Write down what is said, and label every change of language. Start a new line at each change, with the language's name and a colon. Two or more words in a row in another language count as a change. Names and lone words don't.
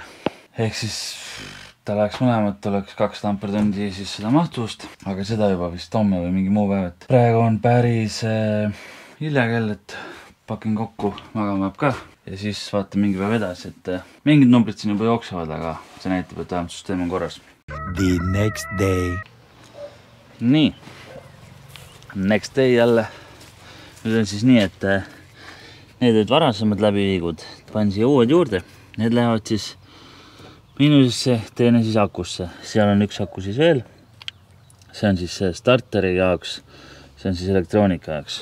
Estonian: Ehk siis ta läheks mõlemat, oleks 2 ampertundi siis seda mahtuvust, aga seda juba vist homme või mingi muu päev, et praegu on päris hilja kell, et pakin kokku, magama jääb ka ja siis vaatan mingi päev edasi, et mingid numbrid siin juba jooksevad, aga see näitab, et vähemalt süsteem on korras.
English: The next day.
Estonian: Nii,
English: next day
Estonian: jälle. Nüüd on siis nii, et Need olid varasemad läbiviigud, panin siia uued juurde. Need lähevad siis miinusesse, teine siis akusse. Seal on üks aku siis veel. See on siis starteri jaoks, see on siis elektroonika jaoks.